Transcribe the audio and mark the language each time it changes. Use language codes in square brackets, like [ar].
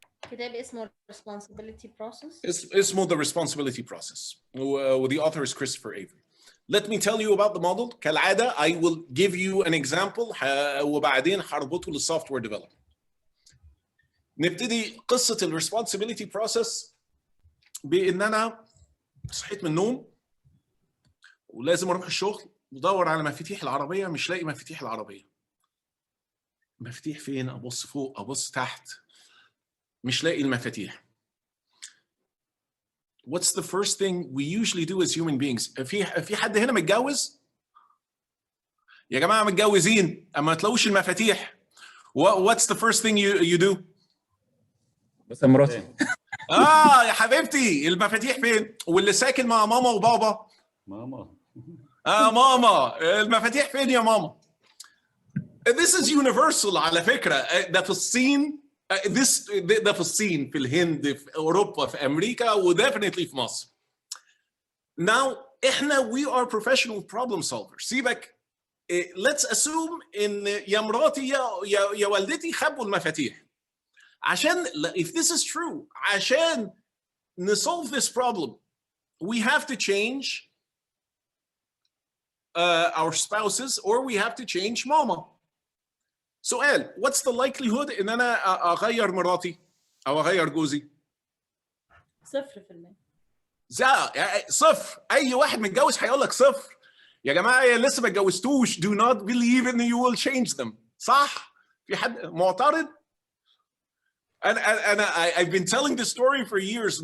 [ar] كتاب اسمه responsibility process. [en] اسمه the responsibility process. The author is Christopher Avery. Let me tell you about the model. [ar] كالعادة [en] I will give you an example [ar] وبعدين هربطه للsoftware development. نبتدي قصة ال responsibility process بإن أنا صحيت من النوم ولازم أروح الشغل، بدور على مفاتيح العربية، مش لاقي مفاتيح العربية. مفاتيح فين؟ أبص فوق، أبص تحت، مش لاقي المفاتيح. [en] What's the first thing we usually do as human beings؟ [ar] في حد هنا متجوز؟ يا جماعة متجوزين، أما تلاقوش المفاتيح. [en] What's the first thing you do؟ [ar] بس مراتي. يا حبيبتي المفاتيح فين؟ واللي ساكن مع ماما وبابا؟ ماما. ماما، المفاتيح فين يا ماما؟ [en] This is universal [ar] على فكرة. ده في الصين، ده في الصين، في الهند، في أوروبا، في أمريكا، وديفنتلي في مصر. [en] Now [ar] إحنا [en] we are professional problem solvers. [ar] سيبك. [en] Let's assume [ar] إن يا مراتي يا والدتي خبوا المفاتيح. عشان [en] if this is true، عشان نsolve this problem we have to change our spouses or we have to change mama. [ar] سؤال، [en] what's the likelihood [ar] إن أنا أغير مراتي أو أغير جوزي؟ 0%. صفر. أي واحد متجوز هيقول لك صفر. يا جماعة لسه ما اتجوزتوش. [en] Do not believe in you will change them. [ar] صح؟ في حد معترض؟ أنا [en] I've been telling this story for years.